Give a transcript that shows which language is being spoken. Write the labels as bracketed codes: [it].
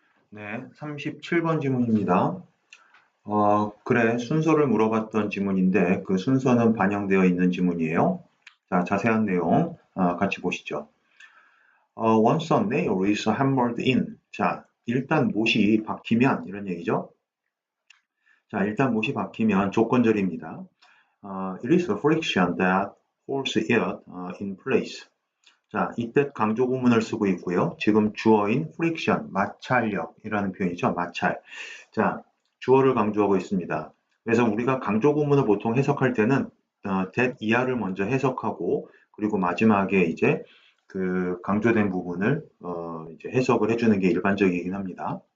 [ko] 네, 37번 지문입니다. 그래, 순서를 물어봤던 지문인데 그 순서는 반영되어 있는 지문이에요. 자, 자세한 내용 같이 보시죠. [en] Once a nail is hammered in. [ko] 자, 일단 못이 박히면 이런 얘기죠. 자, 일단 못이 박히면 조건절입니다. [en] It is the friction that holds it in place. [ko] 자, 이때 강조 구문을 쓰고 있고요. 지금 주어인 friction, 마찰력이라는 표현이죠. 마찰. 자, 주어를 강조하고 있습니다. 그래서 우리가 강조 구문을 보통 해석할 때는 that 이하를 먼저 해석하고 그리고 마지막에 이제 그 강조된 부분을 이제 해석을 해주는 게 일반적이긴 합니다.